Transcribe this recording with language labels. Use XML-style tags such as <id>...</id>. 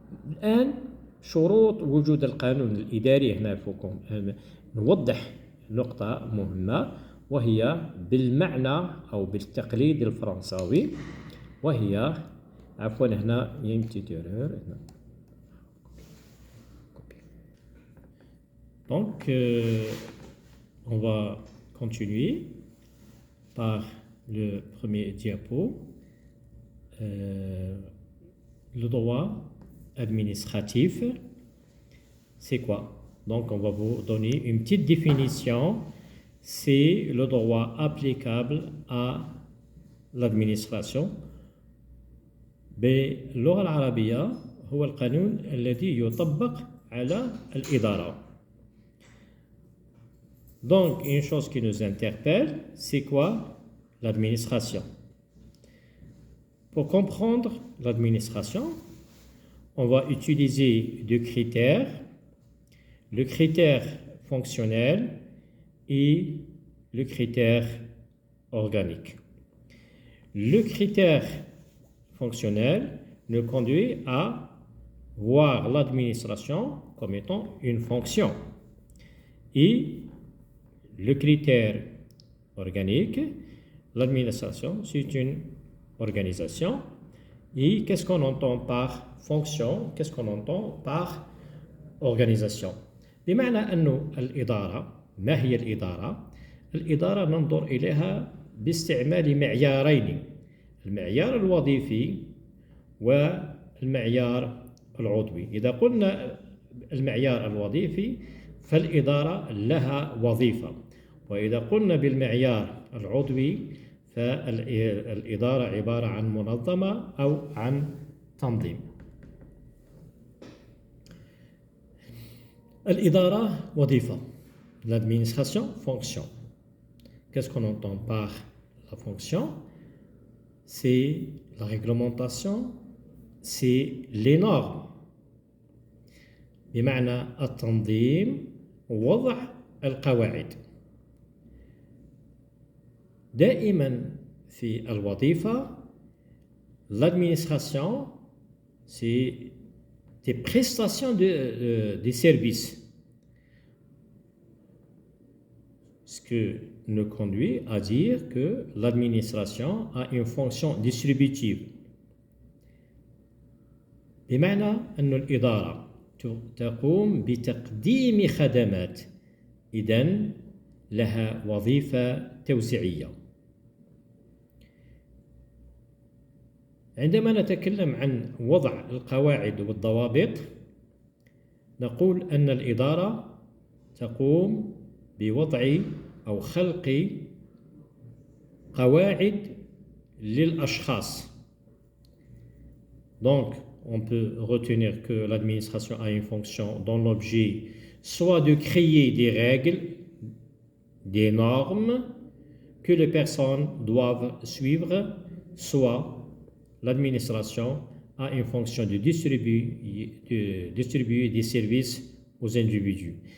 <ar>الآن شروط وجود القانون الإداري، هنا فوقهم نوضح نقطة مهمة وهي بالمعنى أو بالتقليد الفرنساوي، وهي عفوا هنا هنا.</ar> <fr>Donc, on va continuer par le premier diapo. Le droit administratif, c'est quoi? Donc, on va vous donner une petite définition. C'est le droit applicable à l'administration.</fr> <ar>باللغة العربية هو القانون الذي يطبق على الإدارة.</ar> <fr>Donc, une chose qui nous interpelle, c'est quoi l'administration? Pour comprendre l'administration, on va utiliser deux critères, le critère fonctionnel et le critère organique. Le critère fonctionnel nous conduit à voir l'administration comme étant une fonction. Et le critère organique, l'administration, c'est une organisation. Et qu'est-ce qu'on entend par fonction? Qu'est-ce qu'on entend par organisation?</fr> <ar>بمعنى أن الإدارة، ما هي الإدارة؟ الإدارة ننظر إليها باستعمال معيارين، المعيار الوظيفي والمعيار العضوي. إذا قلنا المعيار الوظيفي فالإدارة لها وظيفة، وإذا قلنا بالمعيار العضوي فالإدارة عبارة عن منظمة أو عن تنظيم. الإدارة وظيفة.</ar> <fr>L'administration, fonction. Qu'est-ce qu'on entend par la fonction? C'est la réglementation, c'est les normes.</fr> <ar>بمعنى التنظيم ووضع القواعد. دائما في الوظيفة</ar> <fr>l'administration c'est des prestations des services, ce que nous conduit à dire que l'administration a une fonction distributive.</fr> <ar>بمعنى أن الإدارة تقوم بتقديم خدمات، إذن لها وظيفة توزيعية. عندما نتكلم عن وضع القواعد والضوابط نقول أن الإدارة تقوم بوضع أو خلق قواعد للأشخاص.</ar> <fr>Donc, on peut retenir que l'administration a une fonction dont l'objet soit de créer des règles, des normes que les personnes doivent suivre, soit l'administration a une fonction de distribuer des services aux individus.</fr>